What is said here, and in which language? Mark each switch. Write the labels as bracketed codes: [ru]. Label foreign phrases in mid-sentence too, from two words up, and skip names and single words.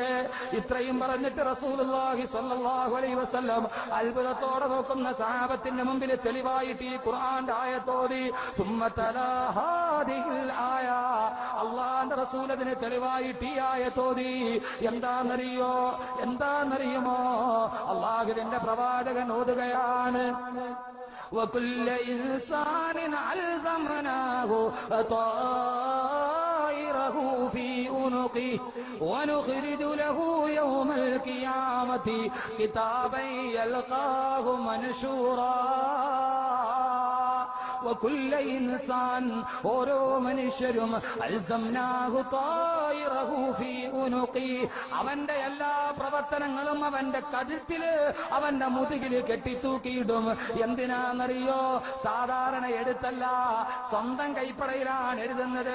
[ml] ഇത്രയും പറഞ്ഞിട്ട് റസൂലുള്ളാഹി [ar] صلى الله عليه وسلم [ml] അത്ഭുതത്തോടെ നോക്കുന്ന സഹാബത്തിന്റെ മുമ്പിൽ തെളിവായിട്ട് ഈ ഖുർആന്റെ ആയത്തോതി. അള്ളാന്റെ റസൂൽ അതിന് തെളിവായിട്ട് ഈ ആയത്തോതി. എന്താണെന്നറിയുമോ? അള്ളാഹുവിന്റെ പ്രവാചകൻ ഓതുകയാണ്, [ar] وكل إنسان ألزمناه طائره في عنقه ونخرج له يوم القيامة كتابا يلقاه منشورا. وكل إنسان [ml] ഓരോ മനുഷ്യരും [ar] ألزمناه طائره في عنقه, [ml] അവന്റെ എല്ലാ പ്രവർത്തനങ്ങളും അവന്റെ കഴുത്തില് അവന്റെ മുതുകില് കെട്ടിത്തൂക്കിയിടും. എന്തിനാണെന്നറിയോ? സാധാരണ എഴുത്തല്ല, സ്വന്തം കൈപ്പടയിലാണ് എഴുതുന്നത്.